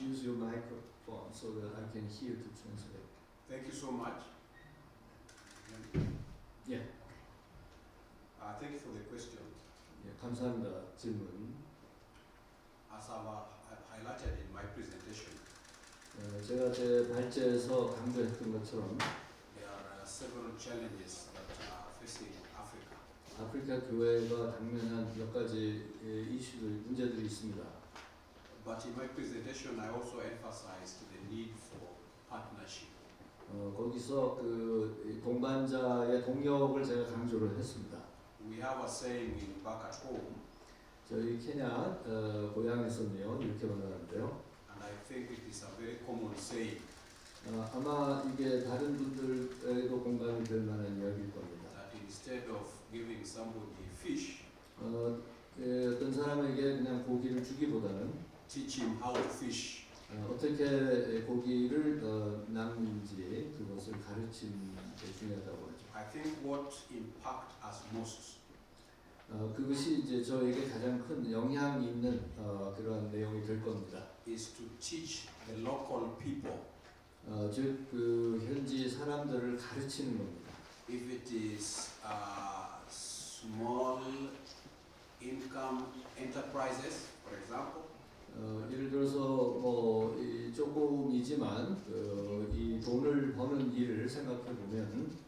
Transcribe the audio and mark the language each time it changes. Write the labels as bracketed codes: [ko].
[en] Use your microphone so that I can hear to translate. Thank you so much. Yeah. Thank you for the question. [ko] 예, 감사합니다. 질문. [en] As I highlighted in my presentation, [ko] 제가 제 발제에서 강조했던 것처럼 [en] there are several challenges that are facing Africa. [ko] 아프리카 교회가 당면한 몇 가지 이슈들, 문제들이 있습니다. [en] But in my presentation, I also emphasized the need for partnership. [ko] 거기서 그 동반자의 동력을 제가 강조를 했습니다. [en] We have a saying in back at home, [ko] 저희 케냐 고향에서는요 이렇게 말하는데요. [en] and I think it is a very common saying. [ko] 아마 이게 다른 분들에도 공감이 될 만한 이야기일 겁니다. [en] That instead of giving somebody fish, [ko] 어떤 사람에게 그냥 고기를 주기보다는 [en] teach him how to fish. [ko] 어떻게 고기를 낚는지 그것을 가르치는 게 중요하다고 하죠. [en] I think what impact us most [ko] 그것이 이제 저에게 가장 큰 영향이 있는 그런 내용이 될 겁니다. [en] is to teach the local people. [ko] 즉 그 현지 사람들을 가르치는 겁니다. [en] If it is small income enterprises, for example, [ko] 예를 들어서 뭐 조금이지만 이 돈을 버는 일을 생각해 보면,